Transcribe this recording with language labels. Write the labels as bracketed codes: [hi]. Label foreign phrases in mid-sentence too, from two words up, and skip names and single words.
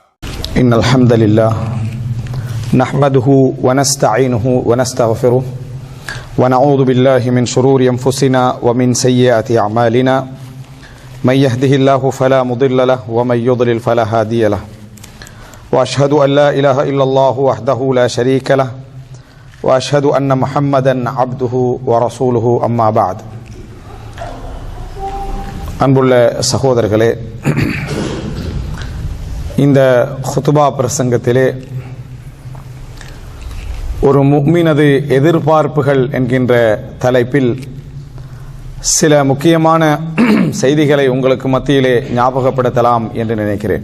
[ar] إن الحمد لله نحمده ونستعينه ونستغفره ونعوذ بالله من شرور أنفسنا ومن سيئات أعمالنا من يهده الله فلا مضل له ومن يضلل فلا هادي له وأشهد أن لا إله إلا الله وحده لا شريك له وأشهد أن محمدا عبده ورسوله أما بعد. [ta] அன்புள்ள சகோதரர்களே, இந்த குத்பா பிரசங்கத்திலே ஒரு முஃமினது எதிர்பார்ப்புகள் என்கின்ற தலைப்பில் சில முக்கியமான செய்திகளை உங்களுக்கு மத்தியிலே ஞாபகப்படுத்தலாம் என்று நினைக்கிறேன்.